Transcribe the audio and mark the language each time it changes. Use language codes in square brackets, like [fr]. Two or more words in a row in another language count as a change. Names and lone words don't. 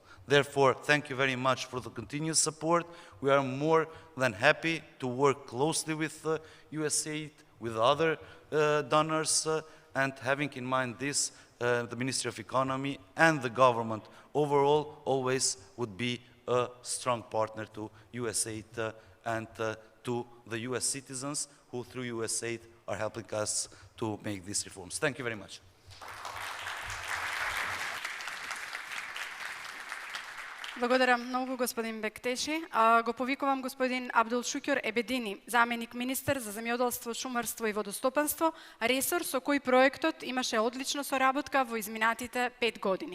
[en] Therefore, thank you very much for the continuous support. We are more than happy to work closely with USAID, with other donors, and having in mind this, the Ministry of Economy and the government overall always would be a strong partner to USAID and to the US citizens who through USAID are helping us to make these reforms. Thank you very much. [mk] Благодарам многу, господин Бектеши. Го повикувам господин Абдулшукюр Ебедини, заменик министер за земјоделство, шумарство и водостопанство, ресор со кој проектот имаше одлична соработка во изминатите 5 години.